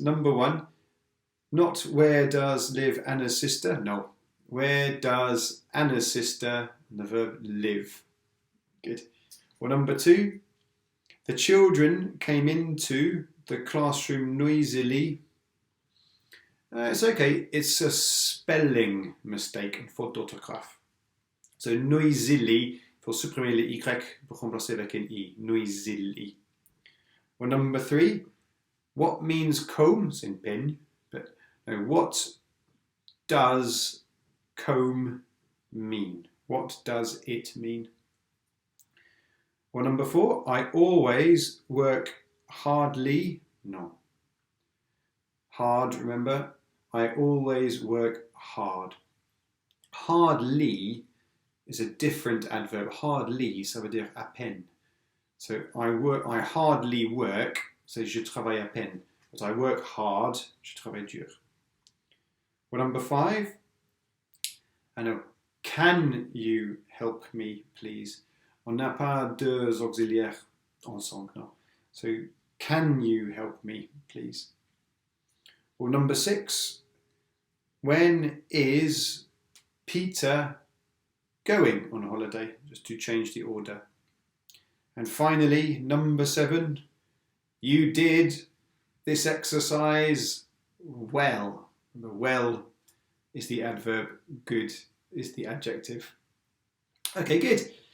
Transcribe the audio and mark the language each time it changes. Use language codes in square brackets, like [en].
[en] Number 1, not where does live Anna's sister? No. Where does Anna's sister, the verb, live? Good. Well, number 2, the children came into the classroom noisily. It's okay. It's a spelling mistake, [fr] une faute d'orthographe. [en] So noisily, [fr] il faut supprimer les Y pour remplacer avec un I. [en] Noisily. Well, number 3, what means comb? [fr] C'est une peigne. [en] But what does comb mean? What does it mean? Well, number 4, I always work hardly. No. Hard, remember? I always work hard. Hardly is a different adverb. [fr] Hardly, ça veut dire à peine. [en] So I hardly work, so [fr] je travaille à peine. [en] But I work hard, [fr] je travaille dur. [en] Well, number 5, I know, can you help me, please? [fr] On n'a pas deux auxiliaires ensemble, no. [en] So, can you help me, please? Well, number 6, when is Peter going on holiday? Just to change the order. And finally, number 7, you did this exercise well. The well is the adverb, good is the adjective. Okay, good.